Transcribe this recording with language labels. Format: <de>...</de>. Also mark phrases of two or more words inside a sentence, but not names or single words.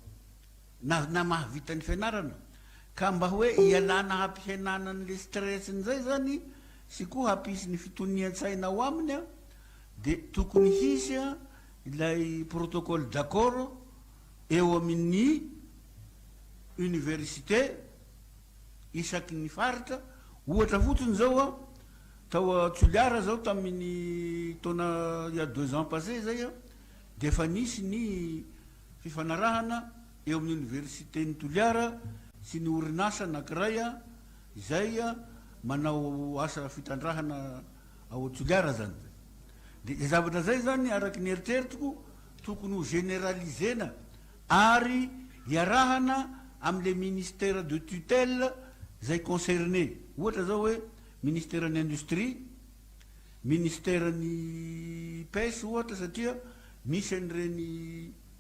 <mg>na mahavita ny fianarana ka mba hoe ialana hampihenanan'le stressn'zay zany sy koa hampisy ny fitonian-tsaina ao aminy a de tokony hisy a ilay</mg> <fr>protocole d'accord</fr> <mg>eo amin'ny université isaky ny faritra ohatra fotsiny zao a tao Tsoliara zao tamin'ny taona</mg> <fr>il y a 2 ans</fr> <mg>passé zay a de fa nisy ny fifanarahana eo amin'ny université ny Toliara sy ny orinasa anankiray a izay a manao asa fitandrahana ao Tsoliara zany de zavatra zay zany araky ny eritreritiko tokony ho généralisena ary iarahana am'le</mg> <fr>ministère de tutelle</fr> <mg>zay concerné ohatra zao hoe ministère ny industrie ministère ny pêche ohatra satria misy an'ireny</mg>